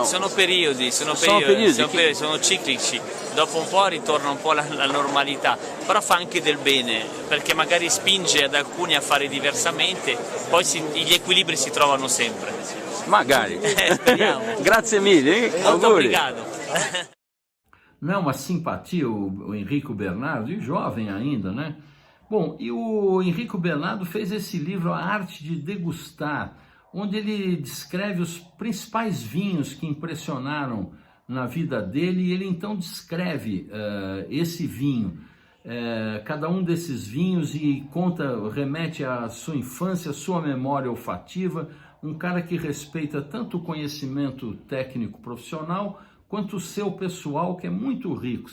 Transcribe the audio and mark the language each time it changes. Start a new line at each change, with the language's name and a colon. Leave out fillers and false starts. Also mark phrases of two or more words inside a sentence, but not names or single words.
Italian: Sono periodi, sono ciclici, dopo un po' ritorna un po' la normalità, però fa anche del bene, perché magari spinge ad alcuni a fare diversamente, poi gli equilibri si trovano sempre. Magari. Speriamo. Grazie mille.
Portuguese: Molto obrigado. Não é uma simpatia o Enrico Bernardo, e jovem ainda, né? Bom, e o Enrico Bernardo fez esse livro, A Arte de Degustar, onde ele descreve os principais vinhos que impressionaram na vida dele, e ele então descreve esse vinho, cada um desses vinhos, e remete à sua infância, à sua memória olfativa, um cara que respeita tanto o conhecimento técnico profissional, quanto o seu pessoal, que é muito rico.